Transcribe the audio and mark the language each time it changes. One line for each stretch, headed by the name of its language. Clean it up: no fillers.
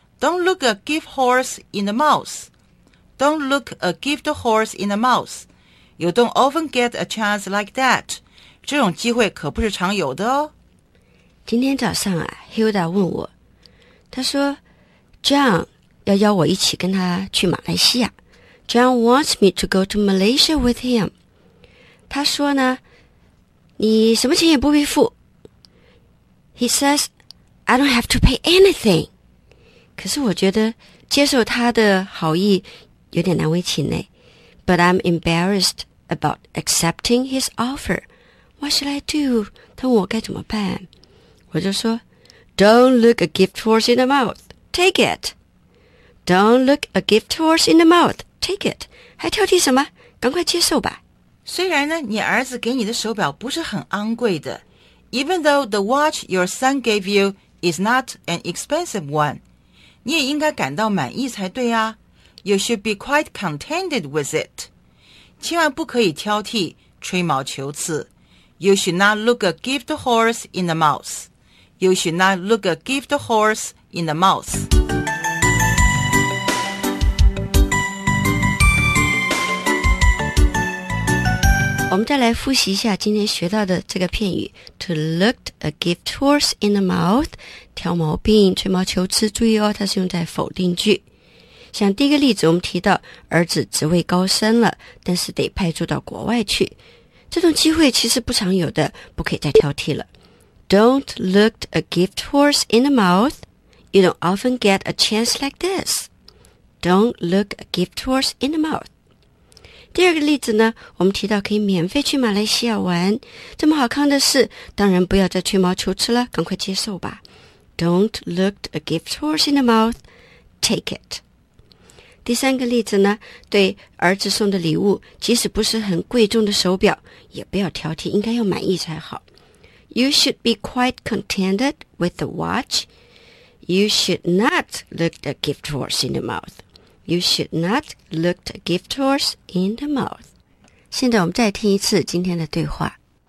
English: Don't look a gift horse in the mouth， Don't look a gift horse in the mouth。 You don't often get a chance like that.
Chinese: 这种机会可不是常有的哦。今天早上啊， Hilda 问我，他说 John 要邀我一起跟他去马来西亚。
English: John wants me to go to Malaysia with him.
Chinese: 他说呢，你什么钱也不必付。
English: He says I don't have to pay anything.
Chinese: 可是我觉得接受他的好意有点难为情呢。
English: But I'm embarrassedabout accepting his offer. What should I do?
Chinese: 他问我该怎么办。我就说，
English: Don't look a gift horse in the mouth. Take it. Don't look a gift horse in the mouth. Take it.
Chinese: 还挑剔什么？赶快接受吧。虽然呢，你儿子给你的手表不是很昂贵的。
English: Even though the watch your son gave you is not an expensive one.
Chinese: 你也应该感到满意才对啊。
English: You should be quite contented with it.
Chinese: 千万不可以挑剔吹毛求疵。
English: You should not look a gift horse in the mouth. You should not look a gift horse in the mouth.
Chinese: 我们再来复习一下今天学到的这个片语，
English: To look a gift horse in the mouth，
Chinese: 挑毛病吹毛求疵。注意哦，它是用在否定句。像第一个例子我们提到，儿子职位高升了，但是得派驻到国外去，这种机会其实不常有的，不可以再挑剔了。
English: Don't look a gift horse in the mouth. You don't often get a chance like this. Don't look a gift horse in the mouth.
Chinese: 第二个例子呢，我们提到可以免费去马来西亚玩，这么好看的事当然不要再吹毛求疵了，赶快接受吧。
English: Don't look a gift horse in the mouth. Take it.
Chinese: 第三个例子呢，对儿子送的礼物，即使不是很贵重的手表，也不要挑剔，应该要满意才好。
English: You should be quite contented with the watch. You should not look a gift horse in the mouth. You should not look a gift horse in the mouth.
Chinese: 现在我们再听一次今天的对话。